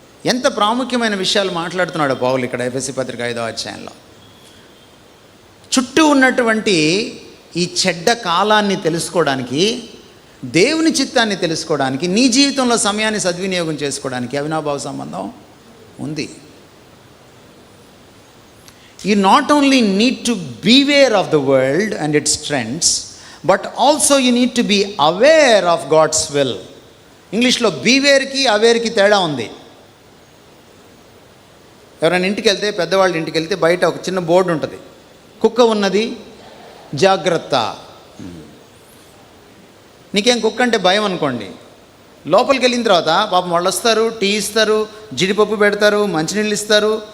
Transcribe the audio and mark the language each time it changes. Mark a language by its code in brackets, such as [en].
[te] ఎంత ప్రాముఖ్యమైన విషయాలు మాట్లాడుతున్నాడు పౌలు ఇక్కడ ఎఫెసీ పత్రిక 5వ అధ్యాయంలో. చుట్టూ ఉన్నటువంటి ఈ చెడ్డ కాలాన్ని తెలుసుకోవడానికి, దేవుని చిత్తాన్ని తెలుసుకోవడానికి, నీ జీవితంలో సమయాన్ని సద్వినియోగం చేసుకోవడానికి అవినాభావ సంబంధం ఉంది. [en] You not only need to beware of the world and its trends, but also you need to be aware of God's will. [te] ఇంగ్లీష్లో బీవేర్కి అవేర్కి తేడా ఉంది. ఎవరైనా ఇంటికి వెళ్తే, పెద్దవాళ్ళ ఇంటికి వెళ్తే బయట ఒక చిన్న బోర్డు ఉంటుంది, కుక్క ఉన్నది జాగ్రత్త. నీకేం కుక్క అంటే భయం అనుకోండి, లోపలికి వెళ్ళిన తర్వాత పాపం వాళ్ళు వస్తారు, టీ ఇస్తారు, జీడిపప్పు పెడతారు, మంచినీళ్ళు ఇస్తారు.